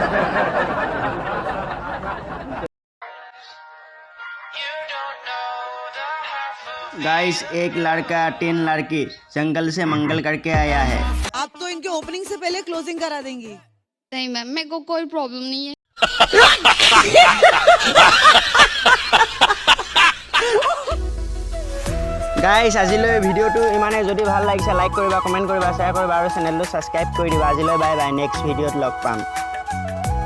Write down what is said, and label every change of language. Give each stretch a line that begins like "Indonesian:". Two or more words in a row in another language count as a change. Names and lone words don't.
Hindi: गाइस एक लड़का 3 लड़की जंगल से मंगल करके आया है आप तो इनके ओपनिंग से पहले क्लोजिंग करा देंगी नहीं मैम मेरे को कोई प्रॉब्लम नहीं है
Assamese: গাইস আজিলৈ ভিডিঅ'টো ইমানে যদি ভাল লাগিছে লাইক কৰিবা কমেণ্ট কৰিবা শ্বেয়াৰ কৰিবা আৰু চেনেলটো ছাবস্ক্ৰাইব কৰি দিবা আজিলৈ
English: bye bye next video
Assamese: লগ পাম